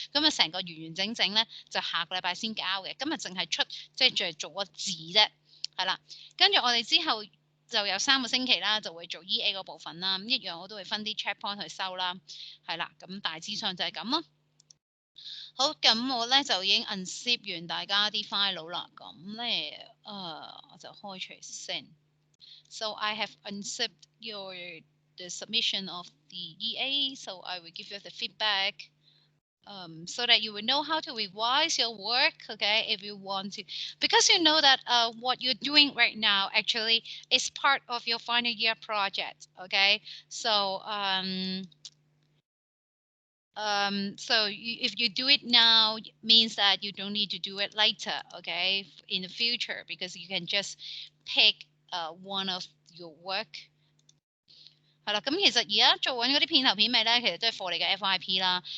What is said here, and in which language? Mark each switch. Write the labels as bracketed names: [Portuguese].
[Chinese] 咁啊成個完完整整咧就下個禮拜先交嘅，今日淨係出即係做個字啫，係啦。跟住我哋之後就有3個星期啦，就會做 EA 嗰部分啦。咁一樣我都會分啲 checkpoint 去收啦，係啦。咁大致上就係咁咯。好，咁我咧就已經 unzip 完大家啲 file 啦。咁咧我就開除先。 [English] So I have unzipped your the submission of the EA, so I will give you the feedback. So that you will know how to revise your work, okay, if you want to, because you know that what you're doing right now actually is part of your final year project, okay? So if you do it now, it means that you don't need to do it later, okay, in the future, because you can just pick one of your work. [Chinese] 係啦，咁其實而家做緊嗰啲片頭片尾咧，其實都係課你嘅 FYP 啦。